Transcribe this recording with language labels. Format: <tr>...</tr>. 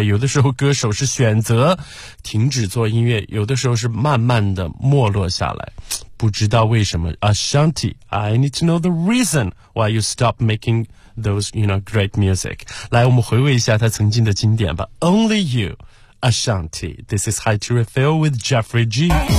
<zh>有的时候歌手是选择停止做音乐，有的时候是慢慢的没落下来，不知道为什么。</zh> <en>Ashanti, I need to know the reason why you stop making those, you know, great music.</en> <zh>来，我们回味一下他曾经的经典吧。</zh> <en>Only You, Ashanti. This is High to Refill with Jeffrey G.</en>